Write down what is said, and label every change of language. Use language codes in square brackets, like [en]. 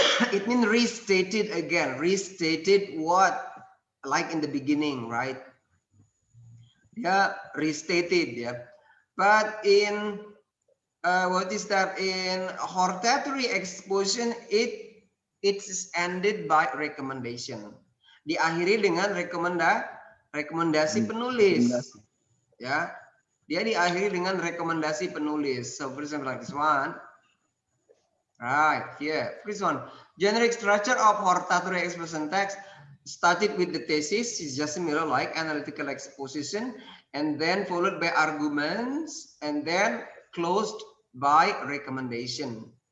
[en] It means restated again, restated what, like in the beginning, right? Yeah, restated, yeah. But in what is that? In hortatory exposition, it's ended by recommendation. [id] Diakhiri dengan rekomendasi penulis. Ya, dia diakhiri dengan rekomendasi penulis. [en] So for example, like this one. Right here, first one. Generic structure of hortatory exposition text started with the thesis, is just similar like analytical exposition, and then followed by arguments, and then closed by recommendation.